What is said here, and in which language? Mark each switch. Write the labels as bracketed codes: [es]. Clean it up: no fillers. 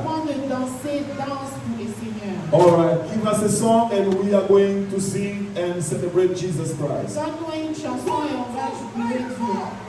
[fr] moment de danser, danse pour le Seigneur. [en] All right, give us a song and we are going to sing and celebrate Jesus Christ. [fr] Donne-nous une chanson et on va jubiler Dieu.